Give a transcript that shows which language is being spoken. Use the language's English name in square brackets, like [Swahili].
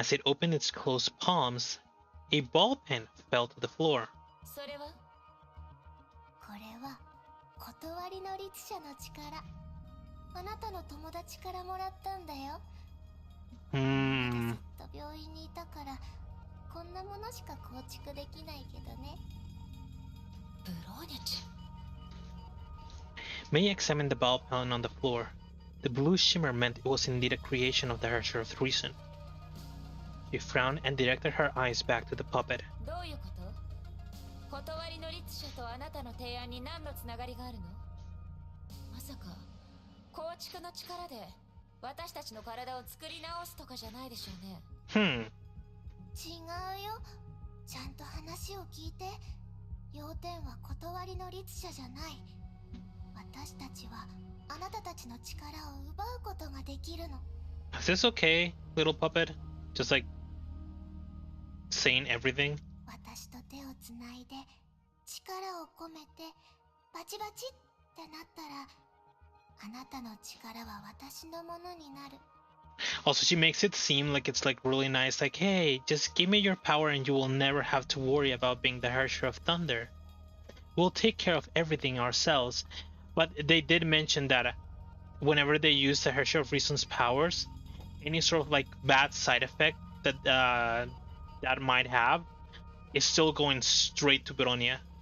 [English] As it opened its closed palms, a ball pen fell to the floor. [Japanese] それは？これは断りの律者の力。あなたの友達からもらったんだよ。ずっと病院にいたからこんなものしか構築できないけどね。ブローニャちゃん。 [English] May examined the ball pen on the floor. The blue shimmer meant it was indeed a creation of the Herrscher of reason. She frowned and directed her eyes back to the puppet. [Japanese] どういうこと？断りの律者とあなたの提案に何のつながりがあるの？まさか構築の力で私たちの体を作り直すとかじゃないでしょうね。違うよ。ちゃんと話を聞いて。要点は断りの律者じゃない。私たちはあなたたちの力を奪うことができるの。 [English] Is this okay, little puppet? Just like saying everything? [Japanese] 私と手をつないで力を込めてバチバチってなったらあなたの力は私のものになる。 [English] Also, she makes it seem like it's like really nice, like, hey, just give me your power and you will never have to worry about being the Herrscher of Thunder. We'll take care of everything ourselves. But they did mention that whenever they use the Herrscher of Reason's powers, any sort of like bad side effect that that might have is still going straight to Bronya.